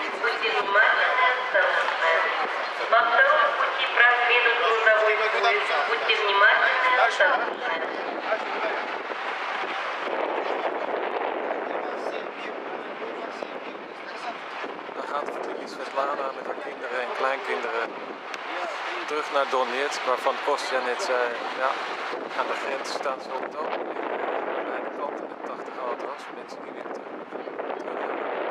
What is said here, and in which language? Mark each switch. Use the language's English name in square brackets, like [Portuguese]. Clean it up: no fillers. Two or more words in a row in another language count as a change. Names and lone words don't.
[Russian] Будьте внимательны и осторожны. По второму пути проследует грузовой поезд. Будьте внимательны и осторожны. [Dutch] Dan gaat familie Svetlana met haar kinderen en kleinkinderen terug naar Donetsk, waarvan Kostja net zei, ja, aan de grens staan ze op het ogenblik aan beide kanten met 80 auto's, mensen die weer terug willen.